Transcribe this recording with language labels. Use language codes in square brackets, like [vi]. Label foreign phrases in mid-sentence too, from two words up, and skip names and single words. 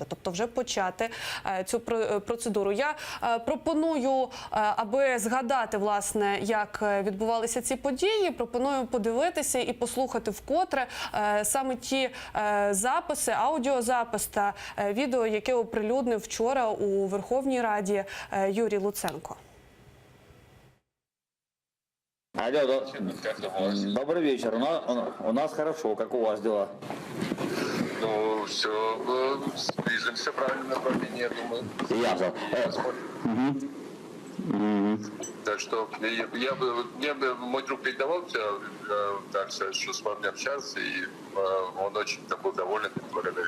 [uk] Тобто вже почати цю процедуру. Я пропоную, аби згадати, власне, як відбувалися ці події, пропоную подивитися і послухати вкотре саме ті записи, аудіозапис та відео, яке оприлюднив вчора у Верховній Раді Юрій Луценко. [ru] Алло, добрый вечер. У нас хорошо. Как у вас дела? Ну, все, движемся в правильном направлении, я думаю. Ясно. Так что мне мой друг передавал дальше, что с вами общаться, и он очень был доволен и благодарен.